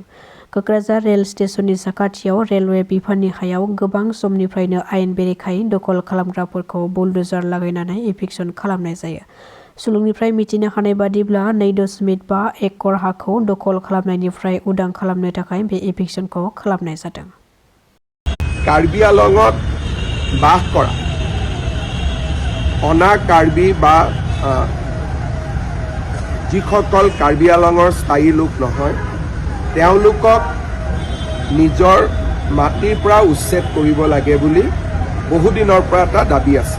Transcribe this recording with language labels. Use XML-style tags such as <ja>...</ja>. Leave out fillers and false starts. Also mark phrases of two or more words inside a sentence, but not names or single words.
<brx>क'क्राझार रेल स्टेशननि साखाथियाव रेलवे बिफाननि हायाव गोबां समनिफ्रायनो आयेन बेरेखायै दखल खालामग्राफोरखौ बुलडोजार लागायनानै इभिक्सन खालामनाय जायो। सुलुंनिफ्राय मिथिनो हानाय बादिब्ला 2.5 एकड़ हाखौ दखल खालामनायनिफ्राय उदां खालामनो थाखाय बे इभिक्सनखौ खालामनाय जादों।</brx> <as>কাৰ্বি আংলঙত বাস কৰা অনা কাৰ্বি বা যিসকল কাৰ্বি আংলঙৰ স্থায়ী লোক নহয় তেওঁলোকক নিজৰ মাটিৰ পৰা উচ্ছেদ কৰিব লাগে বুলি বহুদিনৰ পৰা এটা দাবী আছে।</as>